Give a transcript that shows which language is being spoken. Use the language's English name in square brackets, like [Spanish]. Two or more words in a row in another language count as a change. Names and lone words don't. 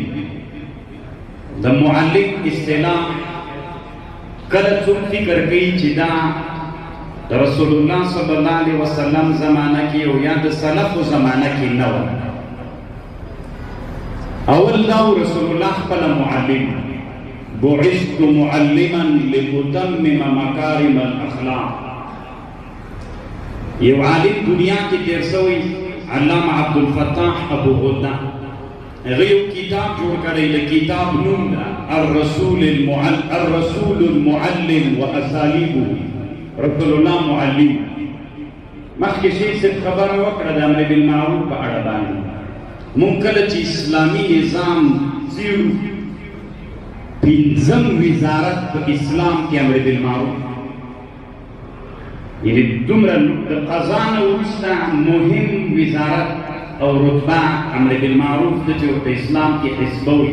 [Pashto] د معلم اصطلاح کله څوک فکر کوي چې دا د رسول الله [Arabic] صلی الله علیه وسلم [Pashto] زمانه کې او یا د سلفو زمانه کې نه وه. اول دا رسول الله خپل معلم، [Arabic] بعثت معلما لأتمم مکارم الاخلاق. [Pashto] یو عالم دنیا کې تیر سوی، علامه عبدالفتاح ابو غده، هغه یو کتاب جوړ کړی. د کتاب نوم ده الرسول المعلم واسالیبه. رسول الله معلم. مخکې شیخ صاحب خبره وکړه د امر بالمعروف په اړه باندې. مونږ کله چې اسلامي نظام څېړو، پنځم وزارت په اسلام کې امر بالمعروف، یعنې دومره د قضا نه وروسته مهم وزارت او رتبه امر بالمعروف ده چې ورته اسلام کې حسبه وي.